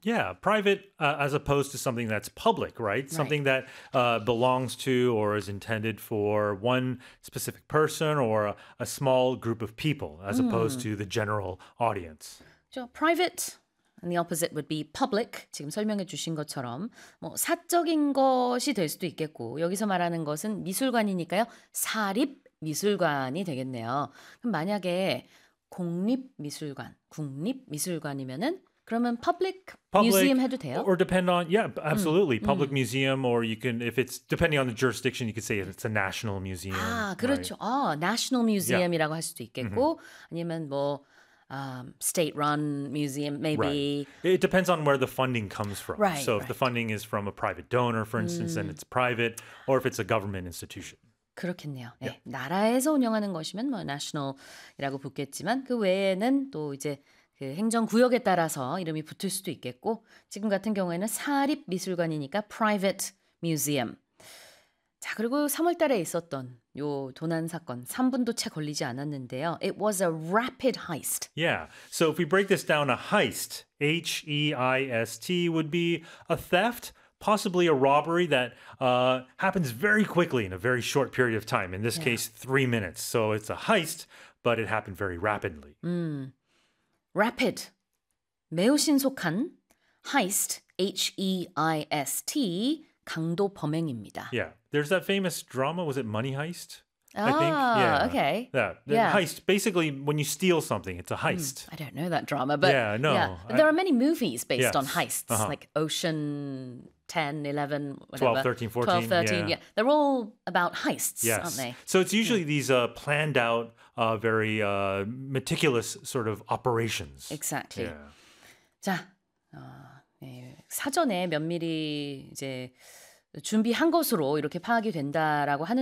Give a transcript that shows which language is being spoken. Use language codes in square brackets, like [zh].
[en] Yeah, private as opposed to something that's public, right? Something that belongs to or is intended for one specific person or a small group of people as opposed to the general audience. So private and the opposite would be public. [ko] 지금 설명해 주신 것처럼 뭐 사적인 것이 될 수도 있겠고 여기서 말하는 것은 미술관이니까요. 사립 미술관이 되겠네요. 그럼 만약에 국립 미술관이면은 그러면 public museum 해도 돼요? [en] Or depend on, yeah, absolutely. Public museum, or you can, if it's depending on the jurisdiction, you could say it's a national museum. [ko] 아, 그렇죠. [en] Right? [ko] National museum이라고 할 수도 있겠고, 아니면 뭐, state-run museum, maybe. [en] Right. It depends on where the funding comes from. Right, so if right. the funding is from a private donor, for instance, then it's private, or if it's a government institution. [ko] 그렇겠네요. 네. Yeah. 나라에서 운영하는 것이면 뭐 national이라고 붙겠지만 그 외에는 또 이제 그 행정 구역에 따라서 이름이 붙을 수도 있겠고 지금 같은 경우에는 사립 미술관이니까 private museum. 자, 그리고 3월 달에 있었던 요 도난 사건 3분도 채 걸리지 않았는데요. [en] It was a rapid heist. Yeah. So if we break this down, a heist, H E I S T would be a theft. Possibly a robbery that happens very quickly in a very short period of time. In this case, 3 minutes. So it's a heist, but it happened very rapidly. [ko] Rapid. 매우 신속한 heist, H-E-I-S-T, 강도 범행입니다. [en] Yeah. There's that famous drama, was it Money Heist? I think, heist. Basically, when you steal something, it's a heist. I don't know that drama, but there are many movies based on heists, like Ocean 10, 11, whatever. 12, 13. They're all about heists, aren't they? So it's usually these planned out, very meticulous sort of operations. Exactly. Yeah. [ko] 자, 사전에 면밀히 이제 준비한 것으로 이렇게 파악이 된다라고 하는.